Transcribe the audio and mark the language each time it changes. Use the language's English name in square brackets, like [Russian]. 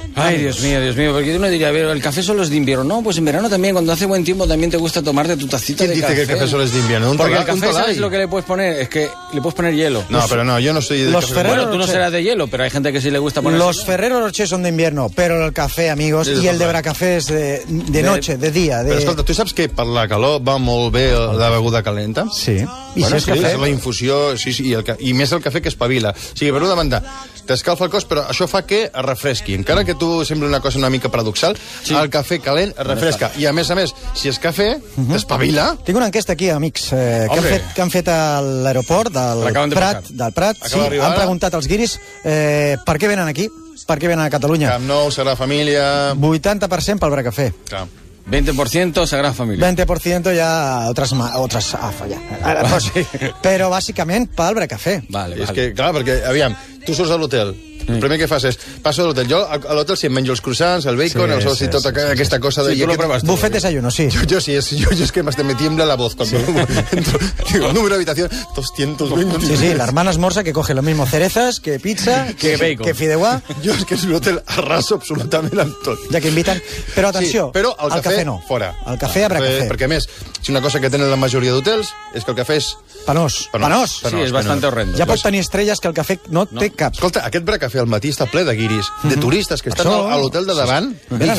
[Spanish] Ay, Dios mío, porque yo no diría, a ver, el café solo es de invierno. No, pues en verano también, cuando hace buen tiempo, también te gusta tomarte tu tacita de café. ¿Quién dice que el café solo es de invierno? Porque el café, ¿sabes lo que le puedes poner? Es que le puedes poner hielo. No, pero no, yo no soy de café. Bueno, tú no serás de hielo, pero hay gente que sí le gusta poner. Los Ferrero Rocher son de invierno, pero el café, amigos, y el de Abra Café es de noche, de día. [Catalan] Pero escolta, ¿tú saps que per la calor va molt bé la beguda calenta? Sí. I bueno, si és sí, cafè? La infusió, sí, sí, i més el cafè que espavila. O sigui, per una banda, t'escalfa el cos, però això fa que es refresqui. Encara que tu sembli una cosa una mica paradoxal, sí, el cafè calent es refresca. I a més, si és cafè, uh-huh, t'espavila. Tinc una enquesta aquí, amics, que han fet a l'aeroport del Prat. Del Prat. Sí, han preguntat als guiris per què venen aquí, per què venen a Catalunya. Camp Nou, Sagrada Família... 80% pel Bracafé. Clar. 20% Sagrada Família. 20% ja altres afa, ja. Ah, sí. Però bàsicament pel Bracafé. Vale, vale. És que, clar, perquè, aviam, tu surts de l'hotel, sí, el primer que fas és, passo de l'hotel. Jo a l'hotel si em menjo els croissants, el bacon, sí, els ous sí, i tota sí, aquesta sí, cosa... De, sí, tu lo provas. [Spanish] Buffet desayuno, sí. [Catalan] Jo sí, jo és que [Spanish] me tiembla la voz cuando sí, entro. Digo, número habitación, 220. Sí, sí, la hermana esmorza que coge lo mismo cerezas que pizza, que bacon, que fideuà. [Catalan] Jo és que en l'hotel arraso absolutament amb tot. Ja que inviten... Però atenció, sí, però el cafè no. Fora. El cafè Abra Café. Perquè a més, si una cosa que tenen la majoria d'hotels és que el cafè és... Penós. Penós. Sí, és bastant horrendo. Ja pots tenir estrelles que el cafè no té cap. Escolta, aquest Abra Café al matí està ple de guiris, de turistes que estan això, a l'hotel de davant sí, sí, i fan